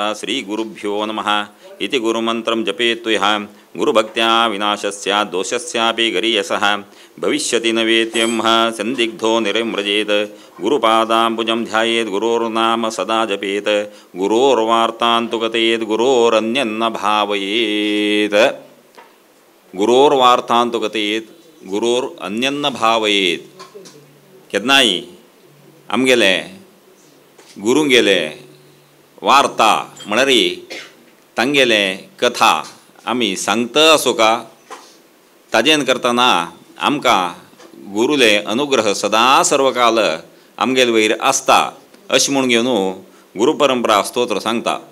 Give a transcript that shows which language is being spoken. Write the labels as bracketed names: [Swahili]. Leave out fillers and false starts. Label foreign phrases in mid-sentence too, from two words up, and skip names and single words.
[Sanskrit] श्रीगुरुभ्यो नमः इति गुरुमन्त्रं जपेत्तुयः गुरुभक्त्या विनाशस्यात् दोषस्यापि गरीयसः भविष्यति न वेत्यं संदिग्धो निरम्रजेत्. गुरुपादाम्बुजं ध्यायेत् गुरोर्नाम सदा जपेत्. गुरोर्वार्तान्तु कथयेत् गुरोरन्यन्न भावयेत्. गुरोर्वार्तान्तु कथयेत् गुरोरन्यन्न भावयेत्. [Konkani] केदनाय आमगेले गुरुंगेले वार्ता म्हळ्यार तांगेले कथा आमी सांगता आसोका ताजेन करतना आमकां गुरुले अनुग्रह सदा सर्वकाल आमगेले वयर आसता अशें म्हूण घेवन गुरुपरंपरा स्तोत्र सांगता.